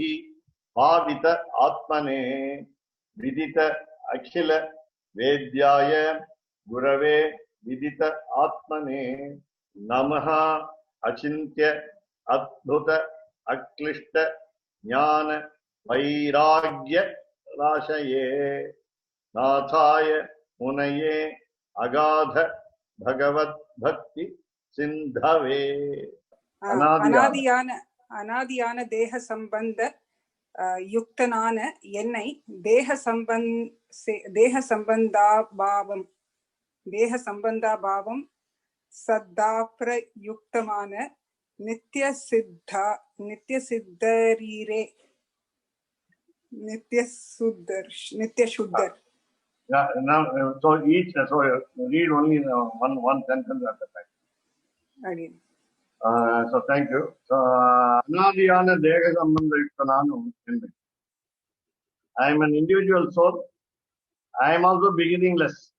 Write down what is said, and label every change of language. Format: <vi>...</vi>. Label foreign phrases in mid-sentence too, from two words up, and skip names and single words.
<sa>पावित आत्मने विदित अखिल वेद्याय गुरवे विदित आत्मने नमः अचिन्त्य अद्भुत अक्लिष्ट ज्ञान वैराग्य राशये नाथाय मुनये अगाध भगवत भक्ति सिंधवे</sa> <ta>அனாதியான தேக சம்பந்த யுக்தனான என்னை தேக சம்பந்தாபாவம் சத்தாப்ரயுக்தமான நித்திய சுத்தர்.</ta> <en>So each, so read only one sentence at a time. Again. So thank you.</en> <ta>So அனாதியான தேக சம்பந்த யுக்தனானு.</ta> <en>I am an individual soul. I am also beginningless.</en>